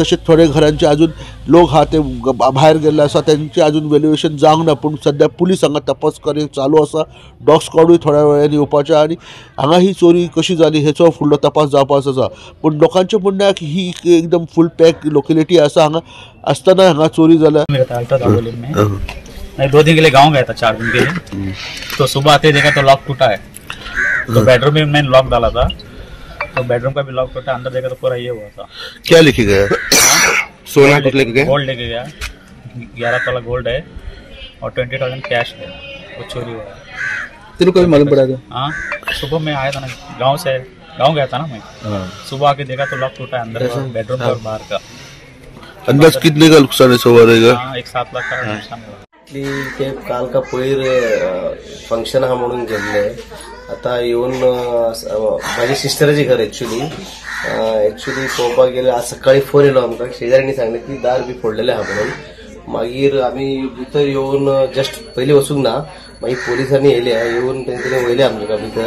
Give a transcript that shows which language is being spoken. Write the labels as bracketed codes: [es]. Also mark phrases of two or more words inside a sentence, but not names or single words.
[kok] तशेंच थोडे घरांचे अजून लोक हा ते भायर गेल्ले आसा, तेंचे अजून व्हॅल्युएशन जावंक ना, पूण सद्या पुलीस हांगा तपास चालू आसा। डॉग स्क्वॉडूय थोड्या वेळान येवपाचें आनी हांगा ही चोरी कशी जाली हेचो फुडलो तपास जावपाचो आसा। पूण लोकांचें म्हणणें आसा की ही एकदम [en] full pack locality [kok] आसा, हांगा आसतना हांगा चोरी जाल्या। [hi] मैं 2 दिन के लिए गाँव गया था, 4 दिन के लिए। तो सुबह आते देखा तो लॉक टूटा है, तो बेडरूम में मैंने लॉक डाला था, तो बेडरूम का भी लॉक टूटा। अंदर देखा तो पूरा ये हुआ था। क्या लेके गया? सोना कुछ लेके गया? गोल्ड लेके गया, 11 तोला गोल्ड है और 20,000 कैश है, वो चोरी हुआ है। तेरे को भी मालूम पड़ा था? हाँ, सुबह मैं आया था ना, गाँव गया था ना मैं। सुबह आके देखा तो लॉक टूटा है, अंदर बेडरूम और बाहर का। अंदाज कितने का नुकसान हुआ रहेगा? हाँ, 1-7 लाख का नुकसान हुआ। [kok] ते काल का पयर फंक्शन हा म्हणून गेल्ले, आता येऊन माझी सिस्टराचे घर ऍक्च्युली पळोवपाक गेले। आज सकाळी फोन येयलो आमकां, शेजाऱ्यांनी सांगले की दार बी फोडलेले आहा म्हणून। मागीर आमी भितर येवन जस्ट पयलीं वचूंक ना, मागीर पोलिसांनी येवन तेंच्यांनी वयले आमकां भितर।